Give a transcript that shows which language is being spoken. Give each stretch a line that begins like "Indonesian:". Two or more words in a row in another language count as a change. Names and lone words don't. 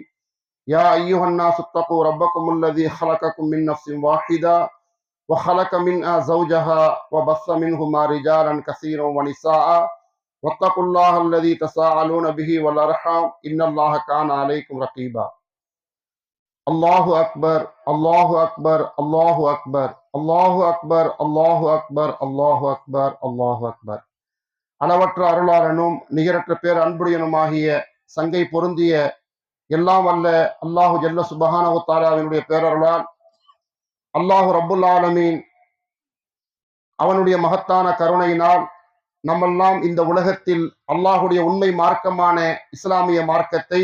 Arabic: يا أيها الناس اتقوا ربكم الذي خلقكم من نفس واحدة وخلق منها زوجها وبث منهما رجالا كثيرا ونساء واتقوا الله الذي تساءلون به والأرحام إن الله كان عليكم رقيبا. الله أكبر الله أكبر الله أكبر الله أكبر الله أكبر الله أكبر الله أكبر.
Tamil: அளவற்ற அருளாளனும் நிகரற்ற பேர் அன்புடையனுமாகிய சங்கை பொருந்திய எல்லாம் வல்ல
Arabic: الله جل سبحانه
Tamil: தஆலாவினுடைய பேரருளால்
Arabic: الله رب العالمين
Tamil: அவனுடைய மகத்தான கருணையினால் நம்மெல்லாம் இந்த உலகத்தில் அல்லாஹுடைய உண்மை மார்க்கமான இஸ்லாமிய மார்க்கத்தை